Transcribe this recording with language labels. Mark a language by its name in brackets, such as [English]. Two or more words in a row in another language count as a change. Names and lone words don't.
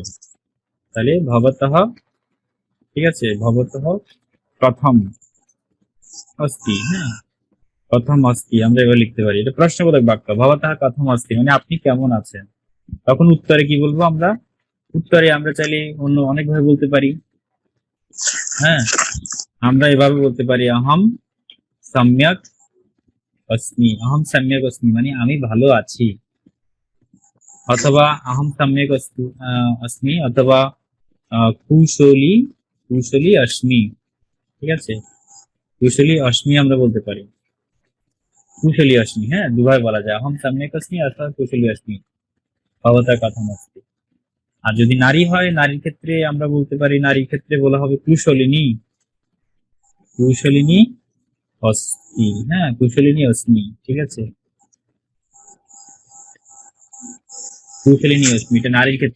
[Bangla] তাহলে ভবতঃ, ঠিক আছে, [Sanskrit] ভবতঃ প্রথম अस्ति, [Bangla] হ্যাঁ [Sanskrit] প্রথম अस्ति [Bangla] আমরা এবার লিখতে পারি। এটা প্রশ্নবোধক বাক্য। [Sanskrit] ভবতঃ প্রথম अस्ति [Bangla] মানে আপনি কেমন আছেন। তখন উত্তরে কি বলবো আমরা? উত্তরে আমরা চাইলে অন্য অনেকভাবে বলতে পারি। হ্যাঁ, আমরা এভাবে বলতে পারি [Sanskrit] অহম সম্যক अस्मि। अहम सम्यक अस्मि [Bangla] মানে আমি ভালো আছি। অথবা [Sanskrit] अहम सम्यक अस्मि, [Bangla] অথবা [Sanskrit] কুশলী কুশলী अस्मि, [Bangla] ঠিক আছে? [Sanskrit] কুশলী अस्मि [Bangla] আমরা বলতে পারি। [Sanskrit] কুশলী अस्मि, [Bangla] হ্যাঁ দুভাবে বলা যায়। [Sanskrit] अहम सम्यक अस्मि অথবা কুশলী अस्मि। ভবতঃ কথম अस्ति। [Bangla] আর যদি নারী হয়, নারীর ক্ষেত্রে আমরা বলতে পারি, নারীর ক্ষেত্রে বলা হবে কুশলিনী। [Sanskrit] কুশলিনী अस्मि, [Bangla] হ্যাঁ [Sanskrit] কুশলিনী अस्मि, [Bangla] ঠিক আছে? [Sanskrit] কুশলিনী अस्मि, [Bangla] এটা নারীর ক্ষেত্রে।